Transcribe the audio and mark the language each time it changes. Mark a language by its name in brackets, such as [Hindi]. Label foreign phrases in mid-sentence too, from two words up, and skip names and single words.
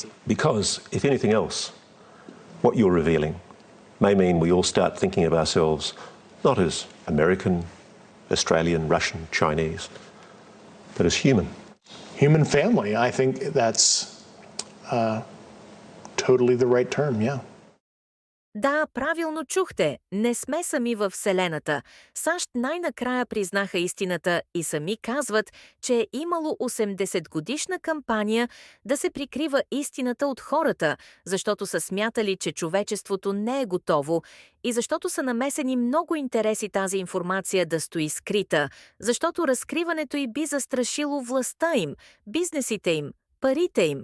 [English] Because, if anything else, what you're revealing may mean we all start thinking of ourselves not as American, Australian, Russian, Chinese, but as human. Human family. I think that's totally the right term, yeah. [Bulgarian] Да, правилно чухте. Не сме сами във Вселената. САЩ най-накрая признаха истината и сами казват, че е имало 80-годишна кампания да се прикрива истината от хората, защото са смятали, че човечеството не е готово и защото са намесени много интереси тази информация да стои скрита, защото разкриването й би застрашило властта им, бизнесите им, парите им.